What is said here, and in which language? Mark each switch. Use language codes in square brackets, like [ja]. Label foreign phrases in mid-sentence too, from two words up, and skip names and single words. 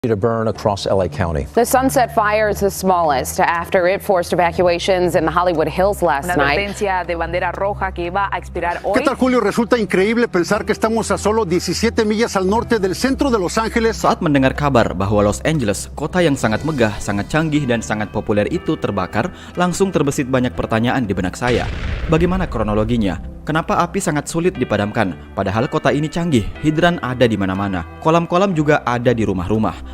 [en] to burn across LA County. The Sunset Fire is the smallest after it forced evacuations in the Hollywood Hills last [es] Una [en] night. [es] advertencia de bandera roja que iba a expirar hoy. ¿Qué tal, Julio? Resulta increíble pensar que estamos a solo 17 millas al norte del centro de Los Ángeles. [id] Saat mendengar kabar bahwa Los Angeles, kota yang sangat megah, sangat canggih, dan sangat populer itu terbakar, langsung terbesit banyak pertanyaan di benak saya. Bagaimana kronologinya? Kenapa api sangat sulit dipadamkan? Padahal kota ini canggih, hidran ada di mana-mana. Kolam-kolam juga ada di rumah-rumah.